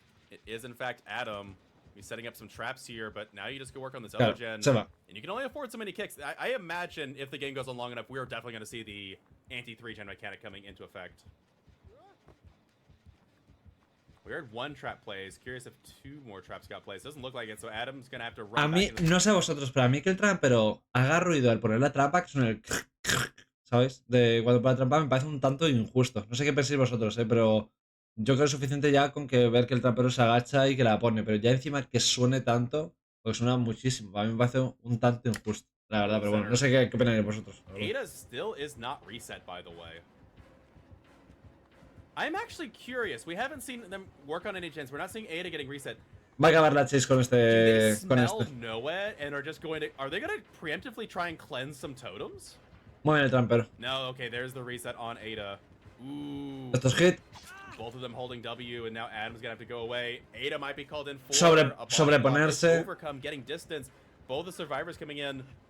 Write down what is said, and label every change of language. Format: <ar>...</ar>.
<en>It is, in fact, Adam. He's setting up some traps here, but now you just go work on this other gen. And you can only afford so many kicks. I imagine if the game goes on long enough, we're definitely going to see the anti-3 gen mechanic coming into effect. We heard one trap plays. Curious if 2 more traps got plays. Doesn't look like it, so Adam's going to have to run.</en> <es>A mí, no sé vosotros, pero a mí que el trampero haga ruido al poner la trampa, que suena el... ¿Sabes? De cuando pone la trampa me parece un tanto injusto. No sé qué pensáis vosotros, pero... Yo creo que es suficiente ya con que ver que el trampero se agacha y que la pone, pero ya encima que suene tanto, porque suena muchísimo. A mí me parece un tanto injusto, la verdad, pero bueno, no sé qué opináis vosotros.</es> <en>Ada still is not reset, by the way. I'm actually curious. We haven't seen them work on any gens. We're not seeing Ada getting reset.</en> <es>Va a acabar la chase con este.</es> <en>Noah and are just going to. Are they going to preemptively try and cleanse some totems?</en> <es>Muy bien el trampero.</es> <en>No, okay, there's the reset on Ada. Ooh.</en> <es>Esto es hit.</es> <en>Both of them holding W, and now Adam's gonna have to go away. Ada might be called in for</en> <es>sobreponerse.</es> <en>Overcome, getting distance. Both the survivors coming in.</en>